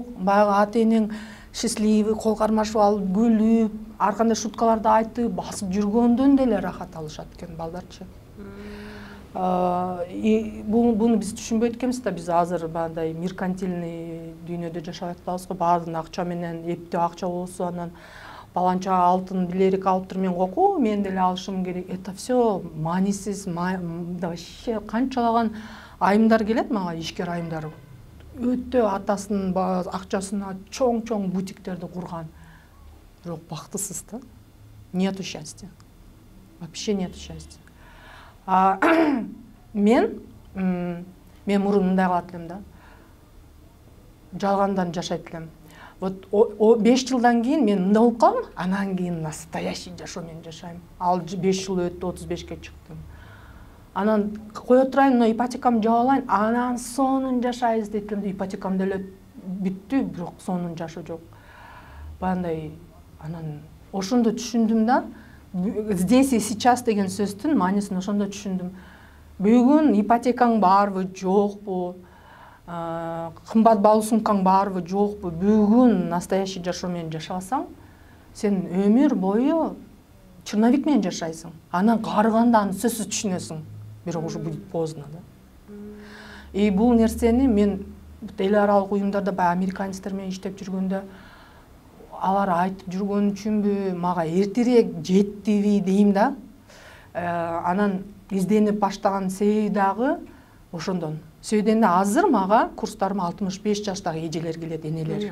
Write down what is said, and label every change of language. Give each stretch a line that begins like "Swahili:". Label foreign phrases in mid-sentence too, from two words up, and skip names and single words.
Kyrgyz: Баягы ата-энең счастливый, кол кармашып алып, күлүп, ар кандай шуткаларды айтып, басып жүргөндөн деле рахат алышат экен балдарчы. Буну биз түшүнбөйт экенбиз да, биз азыр бандай меркантильный дүйнөдө жашап атабыз го. Баардыгын акча менен, эптеп акча болсо, анан баланча алтын билерик алып тур, мен коку, мен деле алышым керек.
Russian: Это все
Kyrgyz: маанисиз, вообще канчалаган айымдар келет мага, ишкер айымдар. Өтө атасынын акчасына чоң бутиктерди курган. Бирок бактысыз да.
Russian: Нету счастья. Вообще нету счастья.
Kyrgyz: Мен мурун мындай кылат элем да. жалгандан жашайт элем. Вот 5 жылдан кийин мен мындай болуп калдым, анан кийин настоящий жашоо менен жашайм. Ал 5 жыл өттү, 35ке чыктым. Анан кое турайын, мына ипотекамды жаап алайын, анан сонун жашайбыз дейт элем. Ипотекам деле бүттү, бирок сонун жашоо жок. Баягындай анан ошондо түшүндүм да,
Russian: здесь и сейчас
Kyrgyz: деген сөздүн маанисин ошондо түшүндүм. Бүгүн ипотекаң барбы, жокпу? Кымбат баалуу сумкаң барбы, жокпу? Бүгүн настоящий жашоо менен жашасаң, сен өмүр бою черновик менен жашайсың. Анан карыганда аны сөзсүз түшүнөсүң.
Russian: Бирок уже будет поздно, да.
Kyrgyz: И бул нерсени мен эл аралык уюмдарда баягы американецтер менен иштеп жүргөндө алар айтып жүргөн үчүнбү, мага эртерээк жеттиби дейм да. Анан изденип баштаган себеби дагы ошондон. Сөйденде азыр мага курстарыма 65 жаштагы эжелер келет, энелер.